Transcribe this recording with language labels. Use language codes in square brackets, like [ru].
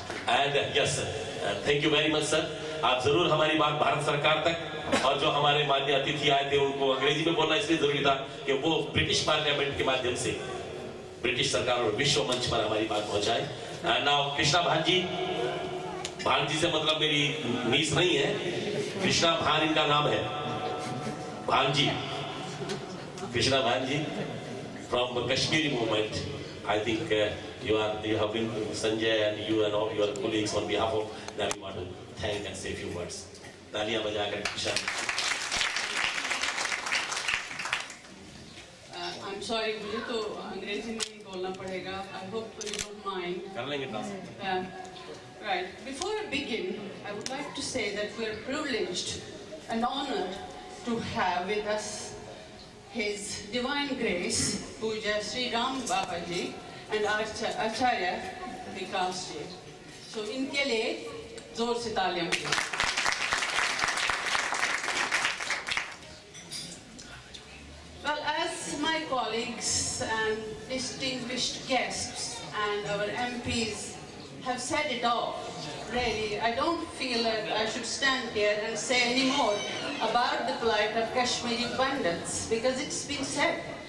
[en] And yes sir, thank you very much sir. [hi] आप जरूर हमारी बात भारत सरकार तक, और जो हमारे माननीय अतिथि आए थे उनको अंग्रेजी में बोलना इसलिए जरूरी था कि वो ब्रिटिश पार्लियामेंट के माध्यम से ब्रिटिश सरकार और विश्व मंच पर हमारी बात पहुंचाए। नाउ कृष्णा भांजी, भांजी से मतलब मेरी नीस नहीं है, कृष्णा भान इनका नाम है, भांजी, कृष्णा भांजी from Kashmiri movement. [en] I think you have been Sanjay and you and all your colleagues on behalf of that we want to thank and say a few words. [hi] तालियां बजाकर किशन। [en] I'm sorry, [hi] मुझे तो अंग्रेजी में ही बोलना पड़ेगा। [en] I hope you don't mind. [hi] कर लेंगे translate. [en] Right. Before I begin, I would like to say that we are privileged and honored to have with us His Divine Grace, Puja Sri Ram Babaji and Acharya Vikas ji. [hi] So इनके लिए जोर से तालियां बजाएं। [en] Well, as my colleagues and distinguished guests and our MPs have said it all, really, I don't feel that I should stand here and say any more about the plight of Kashmiri Pandits, because it's been said.